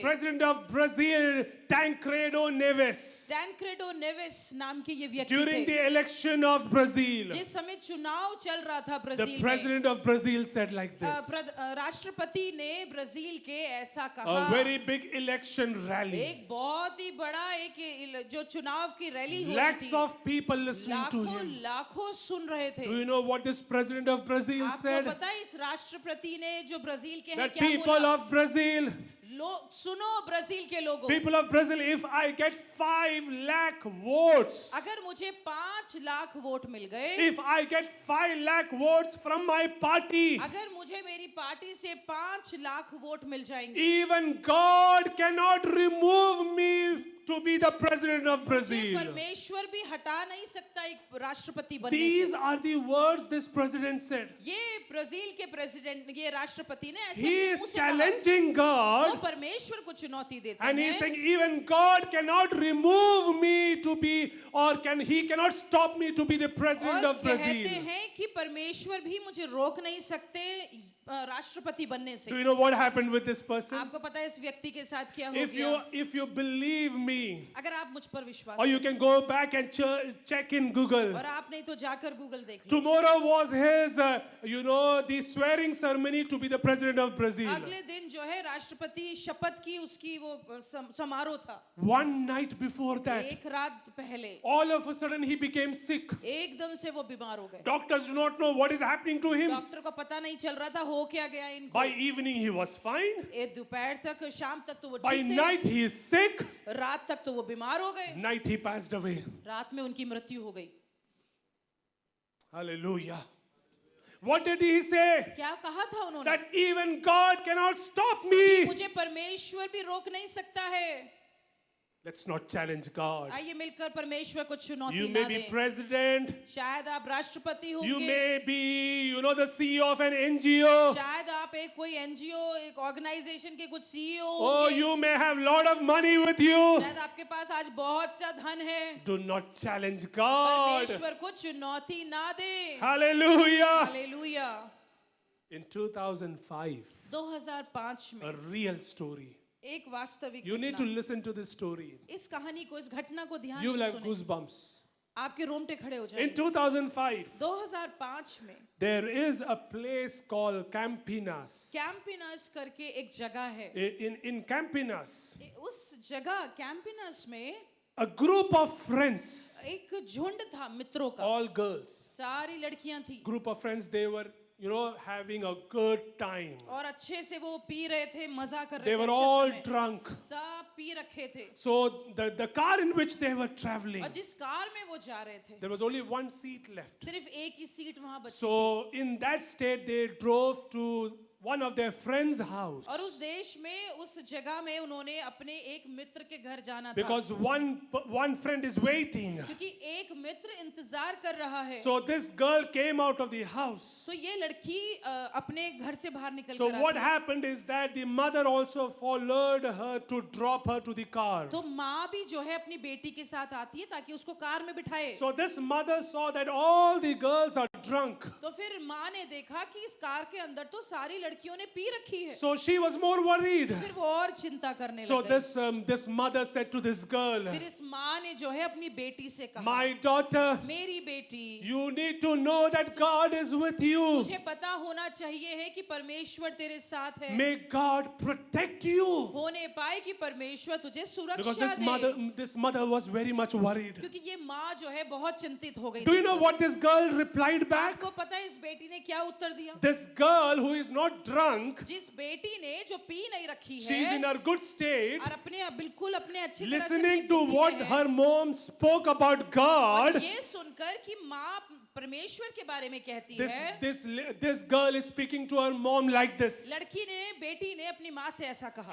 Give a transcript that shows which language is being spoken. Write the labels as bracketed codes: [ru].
[en] president of Brazil, Tancredo Neves, [hi] टैनक्रेडो Neves नाम के ये व्यक्ति [en] during the election of Brazil, [hi] जिस समय चुनाव चल रहा था [en] the [hi] ब्राजील में, [en] president of Brazil said like this, [hi] राष्ट्रपति ने ब्राजील के ऐसा [en] a [hi] कहा. [en] very big election rally, [hi] एक बहुत ही बड़ा एक जो चुनाव की रैली हो रही [en] lakhs [hi] थी, [en] of people listening to [hi] लाखों [en] him. [hi] लाखों सुन रहे थे. [en] Do you know what this president of Brazil [hi] आपको [en] said? [hi] पता है इस राष्ट्रपति ने जो ब्राजील के हैं [en] That [hi] क्या [en] people [hi] बोला? [en] of Brazil, [hi] लोग सुनो, ब्राजील के लोगों, [en] people of Brazil, if I get 5 lakh votes, [hi] अगर मुझे 5 लाख वोट मिल गए, [en] if I get 5 lakh votes from my party, [hi] अगर मुझे मेरी पार्टी से 5 लाख वोट मिल जाएंगे, [en] even God cannot remove me to be the president of [hi] मुझे [en] Brazil. [hi] परमेश्वर भी हटा नहीं सकता एक राष्ट्रपति बनने [en] These [hi] से. [en] are the words this president said. [hi] ये ब्राजील के प्रेसिडेंट, ये राष्ट्रपति ने ऐसे [en] He [hi] अपने [en] is [hi] मुंह से कहा. [en] challenging [hi] वो [en] God [hi] परमेश्वर को चुनौती देते [en] and he is [hi] हैं. [en] saying even God cannot remove me to be he cannot stop me to be the president [hi] और [en] of [hi] कहते [en] Brazil. [hi] हैं कि परमेश्वर भी मुझे रोक नहीं सकते राष्ट्रपति बनने से. [en] Do you know what happened with this person? [hi] आपको पता है इस व्यक्ति के साथ क्या हो [en] If [hi] गया? [en] you believe me, [hi] अगर आप मुझ पर विश्वास [en] or you can go back and check in Google. [hi] और आप नहीं तो जाकर गूगल देख लो. [en] Tomorrow was his, the swearing ceremony to be the president of Brazil. [hi] अगले दिन जो है राष्ट्रपति शपथ की उसकी वो समारोह था. [en] One night before that, [hi] एक रात पहले [en] all of a sudden he became sick. [hi] एकदम से वो बीमार हो गए. [en] Doctors do not know what is happening to him. [hi] Doctor को पता नहीं चल रहा था हो क्या गया इनको. [en] By evening he was fine. [hi] दोपहर तक, शाम तक तो वो [en] By [hi] ठीक थे. [en] night he is sick. [hi] रात तक तो वो बीमार हो गए. [en] Night he passed away. [hi] रात में उनकी मृत्यु हो गई. [en] Hallelujah. What did he say? [hi] क्या कहा था उन्होंने? [en] That even God cannot stop me. [hi] मुझे परमेश्वर भी रोक नहीं सकता है. [en] Let's not challenge God. [hi] आइए मिलकर परमेश्वर को चुनौती [en] You [hi] ना [en] may be [hi] दें. [en] president. [hi] शायद आप राष्ट्रपति [en] You [hi] होंगे. [en] may be, the CEO of an NGO. [hi] शायद आप एक कोई एनजीओ, एक ऑर्गेनाइजेशन के कुछ सीईओ [en] Oh, [hi] होंगे. [en] you may have lot of money with you. [hi] शायद आपके पास आज बहुत सा धन है. [en] Do not challenge God. [hi] परमेश्वर को चुनौती ना दे. [en] Hallelujah. [hi] हालेलुया. [en] In 2005, [hi] 2005 [en] a [hi] में [en] real story. [hi] एक वास्तविक [en] You need to [hi] घटना. [en] listen to this story. [hi] इस कहानी को, इस घटना को ध्यान [en] You will [hi] से सुनें. [en] goosebumps. [hi] आपके रोंगटे खड़े हो [en] In [hi] जाएंगे. [en] 2005, [hi] 2005 में [en] there is a place called Campinas. [hi] कैंपिनस करके एक जगह है. [en] In Campinas, [hi] उस जगह कैंपिनस में [en] a group of friends, [hi] एक झुंड था मित्रों का. [en] all girls, [hi] सारी लड़कियां थी [en] group of friends, they were, having a good time. [hi] और अच्छे से वो पी रहे थे, मजा कर रहे [en] They [hi] थे. [en] were [hi] अच्छे [en] all [hi] समय. [en] drunk. [hi] सब पी रखे थे. [en] So the car in which they were traveling, [hi] और जिस कार में वो जा रहे थे [en] there was only one seat left. [hi] सिर्फ एक ही सीट वहां बची थी. [en] So in that state, they drove to one of their friends' house [hi] और उस देश में, उस जगह में उन्होंने अपने एक मित्र के घर जाना था. [en] because one friend is waiting. [hi] क्योंकि एक मित्र इंतजार कर रहा है. [en] So this girl came out of the house. [hi] तो ये लड़की अपने घर से बाहर निकल [en] So [hi] कर [en] what [hi] आती है. [en] happened is that the mother also followed her to drop her to the car. [hi] तो माँ भी जो है अपनी बेटी के साथ आती है ताकि उसको कार में बिठाए. [en] So this mother saw that all the girls are drunk. [hi] तो फिर माँ ने देखा कि इस कार के अंदर तो सारी लड़कियों ने पी रखी है. [en] So she was more worried. [hi] फिर वो और चिंता करने [en] So [hi] लग गई. [en] this mother said to this girl, [hi] फिर इस माँ ने जो है अपनी बेटी से कहा, [en] my daughter, [hi] मेरी बेटी, [en] you need to know that God is with you. [hi] तुझे पता होना चाहिए है कि परमेश्वर तेरे साथ है. [en] May God protect you. [hi] होने पाए कि परमेश्वर तुझे [en] Because [hi] सुरक्षा दे. [en] this mother was very much worried. [hi] क्योंकि ये माँ जो है बहुत चिंतित हो गई. [en] Do you know what this girl replied back? [hi] आपको पता है इस बेटी ने क्या उत्तर दिया? [en] This girl who is not drunk, [hi] जिस बेटी ने जो पी नहीं रखी [en] she is in [hi] है [en] her good state, [hi] और बिल्कुल अपने अच्छी तरह से [en] listening [hi] अपनी [en] to [hi] बुद्धि [en] what [hi] में है, [en] her mom spoke about [hi] और [en] God. [hi] ये सुनकर कि माँ परमेश्वर के बारे में कहती [en] This, [hi] है. [en] this, this girl is speaking to her mom like this. [hi] लड़की ने, बेटी ने अपनी माँ से ऐसा कहा,